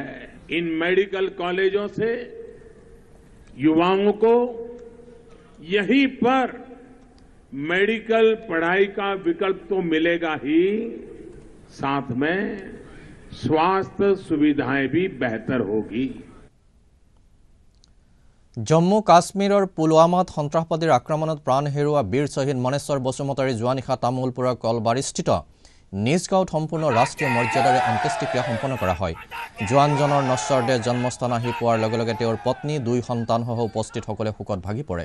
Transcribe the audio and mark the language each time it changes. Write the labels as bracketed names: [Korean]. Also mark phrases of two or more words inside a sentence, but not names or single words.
[Hindi] इन मेडिकल कॉलेजों से युवाओं को यहीं पर मेडिकल पढ़ाई का विकल्प तो मिलेगा ही, साथ में स्वास्थ्य सुविधाएं भी बेहतर होगी। [Assamese] জম্মু কাশ্মীৰৰ পুলৱামাত সন্ত্ৰাসবাদীৰ আক্ৰমণত প্ৰাণ হেৰুওৱা বীৰ শ্বহীদ মনেশ্বৰ বসুমতাৰীৰ যোৱানিশা তামুলপুৰৰ কলবাৰীস্থিত নিজ গাঁৱত সম্পূৰ্ণ ৰাষ্ট্ৰীয় মৰ্যাদাৰে অন্ত্যেষ্টিক্ৰিয়া সম্পন্ন কৰা হয়। জোৱানজনৰ নশ্বৰ দেহ জন্মস্থান আহি পোৱাৰ লগে লগে তেওঁৰ পত্নী 2 সন্তানসহ উপস্থিতসকলে শোকত ভাগি পৰে।